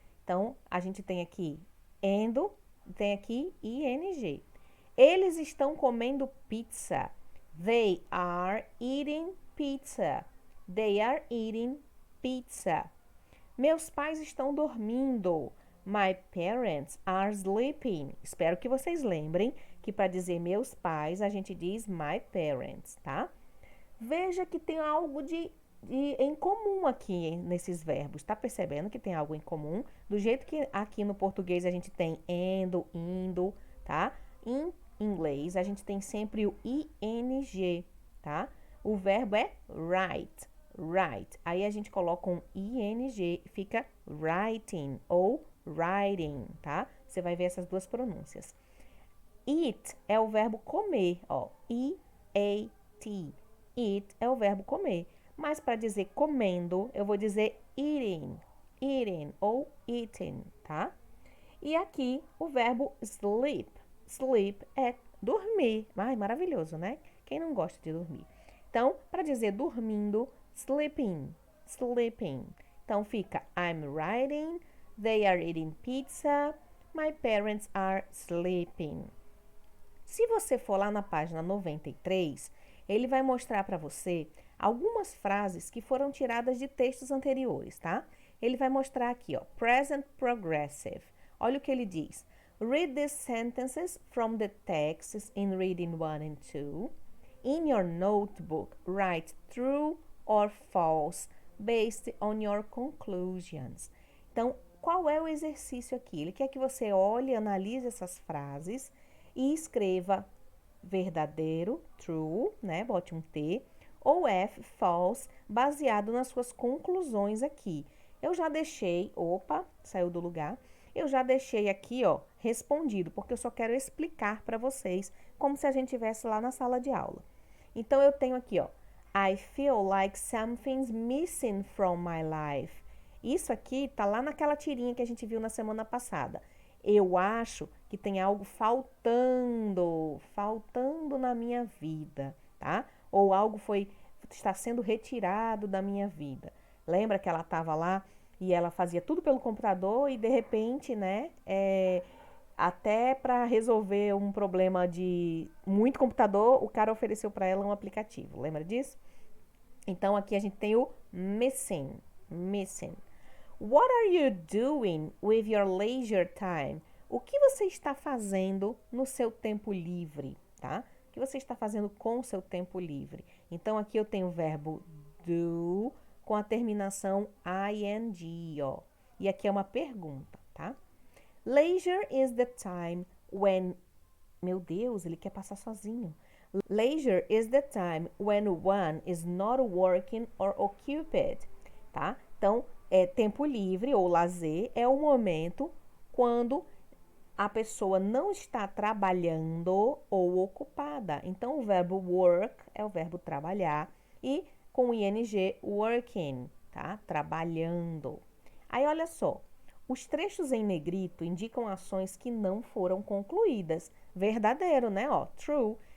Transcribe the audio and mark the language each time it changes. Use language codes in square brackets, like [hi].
[pt] Então, a gente tem aqui endo, tem aqui ing. Eles estão comendo pizza. [en] They are eating pizza. They are eating pizza. [pt] Meus pais estão dormindo. [en] My parents are sleeping. [pt] Espero que vocês lembrem que para dizer meus pais, a gente diz [en] my parents, [pt] tá? Veja que tem algo em comum aqui nesses verbos. Tá percebendo que tem algo em comum? Do jeito que aqui no português a gente tem endo, indo, tá? Em inglês a gente tem sempre o ing, tá? O verbo é write, write. Aí a gente coloca um ing e fica writing ou writing, tá? Você vai ver essas duas pronúncias. Eat é o verbo comer, ó. E-A-T. Eat é o verbo comer. Mas para dizer comendo, eu vou dizer eating, eating ou eating, tá? E aqui o verbo sleep. Sleep é dormir. Ai, maravilhoso, né? Quem não gosta de dormir? Então, para dizer dormindo, sleeping, sleeping. Então fica [en] I'm writing, they are eating pizza, my parents are sleeping. [pt] Se você for lá na página 93, ele vai mostrar para você algumas frases que foram tiradas de textos anteriores, tá? Ele vai mostrar aqui, ó, present progressive. Olha o que ele diz. [en] Read these sentences from the texts in reading 1 and 2. In your notebook, write true or false based on your conclusions. [pt] Então, qual é o exercício aqui? Ele quer que você olhe, analise essas frases e escreva verdadeiro, true, né? Bote um T, ou F, false, baseado nas suas conclusões aqui. Eu já deixei, opa, saiu do lugar. Eu já deixei aqui, ó, respondido, porque eu só quero explicar para vocês, como se a gente estivesse lá na sala de aula. Então, eu tenho aqui, ó, [en] I feel like something's missing from my life. [pt] Isso aqui tá lá naquela tirinha que a gente viu na semana passada. Eu acho que tem algo faltando na minha vida, tá? Ou algo está sendo retirado da minha vida. Lembra que ela estava lá e ela fazia tudo pelo computador e de repente, né, até para resolver um problema de muito computador, o cara ofereceu para ela um aplicativo. Lembra disso? Então aqui a gente tem o missing. [en] What are you doing with your leisure time? [pt] O que você está fazendo no seu tempo livre, tá? O que você está fazendo com o seu tempo livre? Então aqui eu tenho o verbo do com a terminação ing, ó. E aqui é uma pergunta, tá? [en] Leisure is the time when... [pt] Meu Deus, ele quer passar sozinho. [en] Leisure is the time when one is not working or occupied, tá? [pt] Então, tempo livre ou lazer é o momento quando a pessoa não está trabalhando ou ocupada. Então, o verbo work é o verbo trabalhar e com o ing, working, tá? Trabalhando. Aí, olha só. Os trechos em negrito indicam ações que não foram concluídas. Verdadeiro, né? Ó, true.